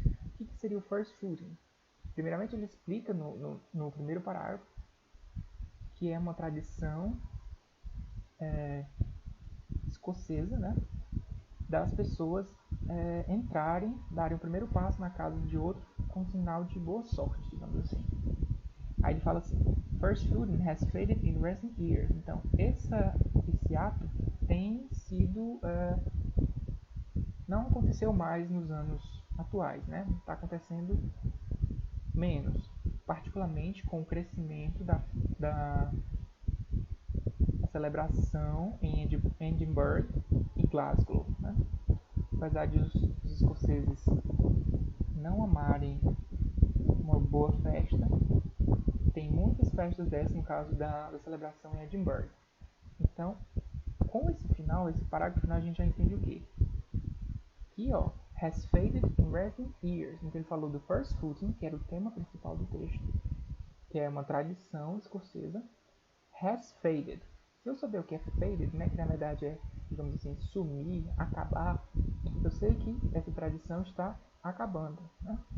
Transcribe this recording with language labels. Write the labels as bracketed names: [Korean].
[Portuguese] O que seria o first footing? Primeiramente ele explica no primeiro parágrafo que é uma tradição escocesa, né, das pessoas entrarem, darem o primeiro passo na casa de outro com sinal de boa sorte, digamos assim. Aí ele fala assim: [English] First footing has faded in recent years. [Portuguese] Então, esse ato tem sido não aconteceu mais nos anos atuais, né? Está acontecendo menos, particularmente com o crescimento da celebração em Edinburgh e Glasgow, né? Apesar de os escoceses não amarem uma boa festa, tem muitas festas dessas no caso da celebração em Edinburgh. Então, com esse final, esse parágrafo final, a gente já entende o quê? Aqui, ó, [English] has faded in recent years. [Portuguese] Então ele falou do first footing, que era o tema principal do texto, que é uma tradição escocesa. [English] Has faded. [Portuguese] Se eu souber o que é faded, né, que na verdade é, digamos assim, sumir, acabar, eu sei que essa tradição está acabando, né?